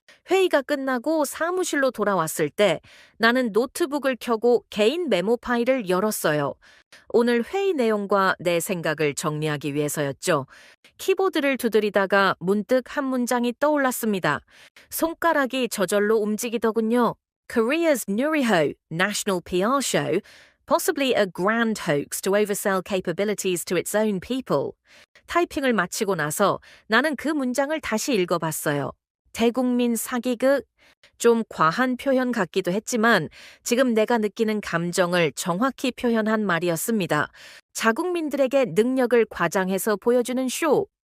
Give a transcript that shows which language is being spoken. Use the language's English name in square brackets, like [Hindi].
[Korean] 회의가 끝나고 사무실로 돌아왔을 때 나는 노트북을 켜고 개인 메모 파일을 열었어요. 오늘 회의 내용과 내 생각을 정리하기 위해서였죠. 키보드를 두드리다가 문득 한 문장이 떠올랐습니다. 손가락이 저절로 움직이더군요. [English] Korea's Nuriho national PR show, possibly a grand hoax to oversell capabilities to its own people. [Korean] 타이핑을 마치고 나서 나는 그 문장을 다시 읽어봤어요. 대국민 사기극? 좀 과한 표현 같기도 했지만 지금 내가 느끼는 감정을 정확히 표현한 말이었습니다. 자국민들에게 능력을 과장해서 보여주는 쇼.